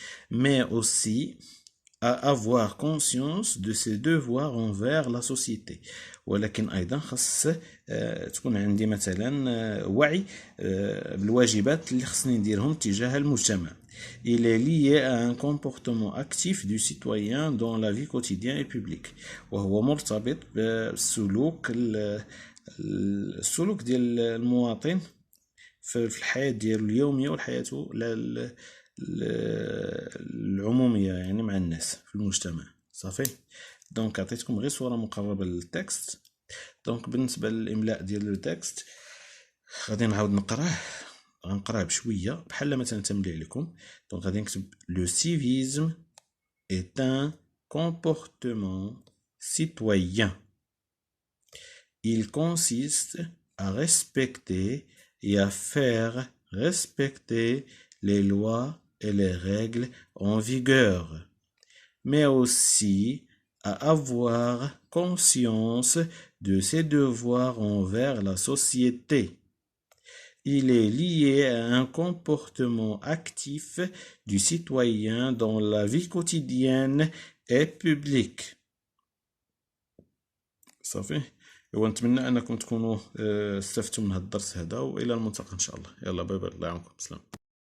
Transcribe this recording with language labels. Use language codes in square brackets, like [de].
[fr] mais aussi à avoir conscience de ses devoirs envers la société. [ar] ولكن أيضا خص تكون عندي مثلا وعي بالواجبات اللي خصني نديرهم تجاه المجتمع. [fr] Il est lié à un comportement actif du citoyen dans la vie quotidienne et publique. [ar] وهو مرتبط بالسلوك السلوك ديال المواطن في الحياة ديالو اليومية والحياة العمومية، يعني مع الناس في المجتمع. صافي. دونك عطيتكم غير صورة مقربة للتكست. دونك بالنسبة للإملاء ديال التكست غادي نعاود غنقراه بشوية بحال مثلا تملي عليكم. دونك غادي نكتب [fr] le civisme est un comportement citoyen. Il consiste à respecter et à faire respecter les lois et les règles en vigueur, mais aussi à avoir conscience de ses devoirs envers la société. Il est lié à un comportement actif du citoyen dans la vie quotidienne et publique. [ar] صافي. ونتمنى انكم تكونوا استفدتوا من هذا الدرس هذا، والى الملتقى ان شاء الله. يلا باي باي، الله يعاونكم، سلام.